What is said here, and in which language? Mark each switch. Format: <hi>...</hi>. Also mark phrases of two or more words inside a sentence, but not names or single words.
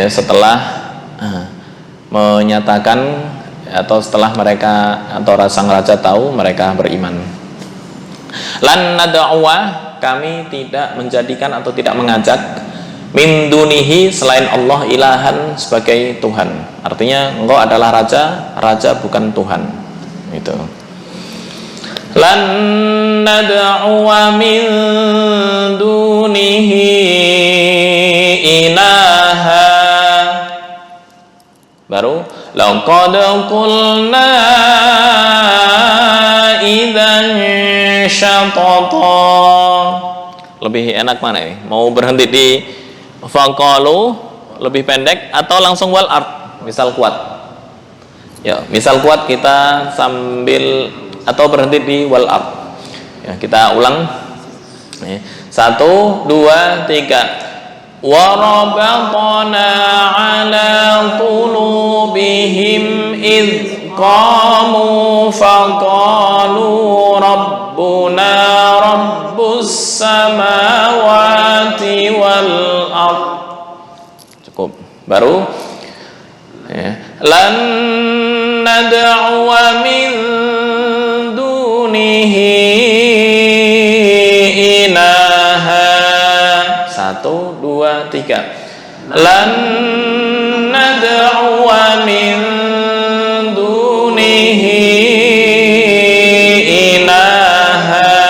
<id>Setelah menyatakan, atau setelah mereka atau sang raja tahu, mereka beriman.</id> <ar>لن ندعو,</ar> <id>kami tidak menjadikan atau tidak mengajak</id> <ar>من دونه,</ar> <id>selain Allah, ilahan, sebagai Tuhan. Artinya engkau adalah raja, raja bukan Tuhan. Itu.</id> <ar>لن ندعو من دونه إلها. Baru لقد قلنا إذا شططا.</ar> <id>Lebih enak mana ini? Mau berhenti di faqalu lebih pendek, atau langsung</id> <ar>والأرض?</ar> <id>Misal kuat. Ya, misal kuat kita sambil atau berhenti di</id> <ar>والأرض.</ar> <id>Ya, kita ulang. 1, 2, 3.</id> <ar>وربطنا على قلوبهم إذ قاموا فقالوا ربنا رب السماوات والأرض.</ar> <id>Cukup. Baru ya.</id> <ar>لن ندعو من إلها. 1, 2, 3. لن ندعو من دونه إلها.</ar>